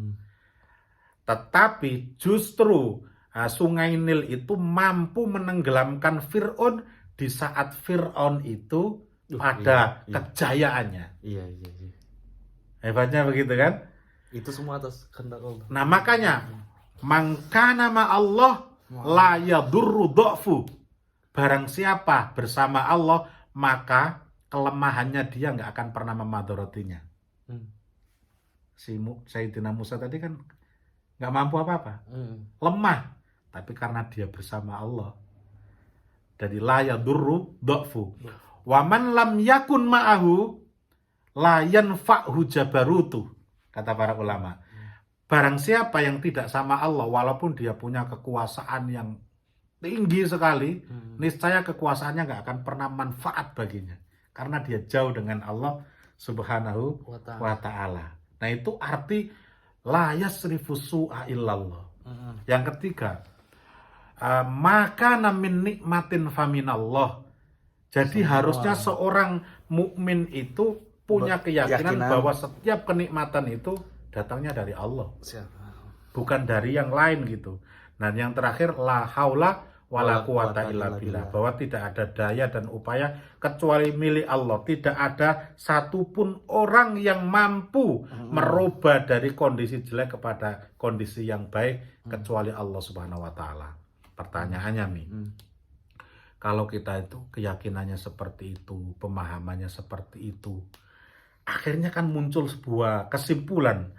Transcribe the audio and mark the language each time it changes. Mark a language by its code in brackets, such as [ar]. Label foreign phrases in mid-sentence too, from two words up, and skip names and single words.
[id] Tetapi justru Sungai Nil itu mampu menenggelamkan Fir'aun di saat Fir'aun itu pada kejayaannya. Iya. Hebatnya begitu kan? Itu semua atas kehendak Allah. Nah makanya [ar] من كان مع الله لا يضر ضعف. [id] Barang siapa bersama Allah maka kelemahannya dia nggak akan pernah memadorotinya. Sayyidina Musa tadi kan nggak mampu apa-apa, lemah, tapi karena dia bersama Allah. [ar] Jadi لا يضر ضعف. ومن لم يكن معه لا ينفعه جبروت, [id] kata para ulama. Barang siapa yang tidak sama Allah walaupun dia punya kekuasaan yang tinggi sekali, niscaya kekuasaannya nggak akan pernah manfaat baginya karena dia jauh dengan Allah [ar] سبحانه وتعالى. [id] Nah itu arti [ar] لا يصرف السوء إلا الله. [id] Yang ketiga, maka [ar] من نعمة فمن الله. [id] Jadi harusnya seorang mukmin itu punya keyakinan bahwa setiap kenikmatan itu datangnya dari Allah. Bukan dari yang lain gitu. Dan yang terakhir [ar] لا حول ولا قوة إلا بالله, [id] bahwa tidak ada daya dan upaya kecuali milik Allah. Tidak ada satupun orang yang mampu merubah dari kondisi jelek kepada kondisi yang baik kecuali Allah [ar] سبحانه وتعالى. [id] Pertanyaannya nih, kalau kita itu keyakinannya seperti itu, pemahamannya seperti itu, akhirnya kan muncul sebuah kesimpulan.